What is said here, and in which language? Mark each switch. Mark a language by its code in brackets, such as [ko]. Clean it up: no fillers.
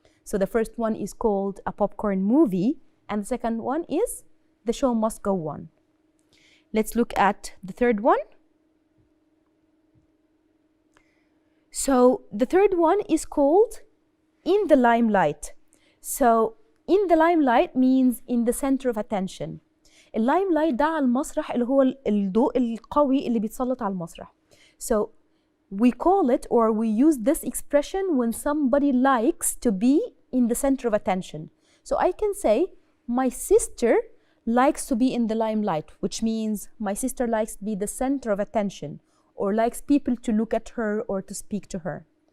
[en] So the first one is called a popcorn movie, and the second one is the show must go on. Let's look at the third one. So the third one is called in the limelight. So in the limelight means in the center of attention. [ar] اللايملايت ده على المسرح اللي هو الضوء القوي اللي بيتسلط على المسرح. [en] So we call it or we use this expression when somebody likes to be in the center of attention. So I can say, my sister likes to be in the limelight, which means my sister likes to be the center of attention, or likes people to look at her or to speak to her.